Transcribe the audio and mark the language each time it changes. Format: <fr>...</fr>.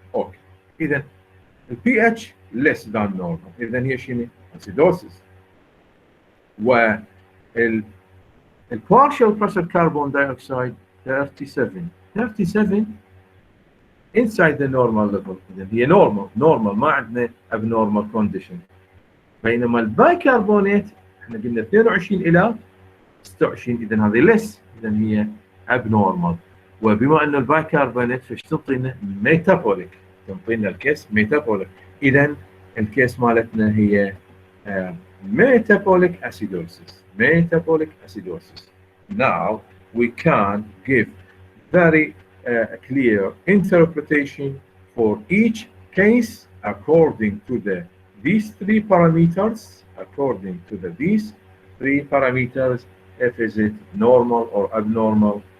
<ar>اوكي اذا البي اتش</ar> <en>less than normal.</en> <ar>اذا هي شنو؟ acidosis. والبارشال بريشر كربون دايوكسيد 37</ar> <en>inside the normal level.</en> <ar>اذا هي normal ما عندنا</ar> <en>abnormal condition.</en> <ar>بينما البايكربونات احنا قلنا 22 الى 26 اذا هذه less، اذا هي abnormal. وبما انه البايكربونات فايش تعطينا؟ ميتابوليك، تعطينا الكيس ميتابوليك. اذا الكيس مالتنا هي metabolic acidosis.</ar> <en>Metabolic acidosis. Now we can give very clear interpretation for each case according to these three parameters. According to these three parameters, if is it normal or abnormal.</en>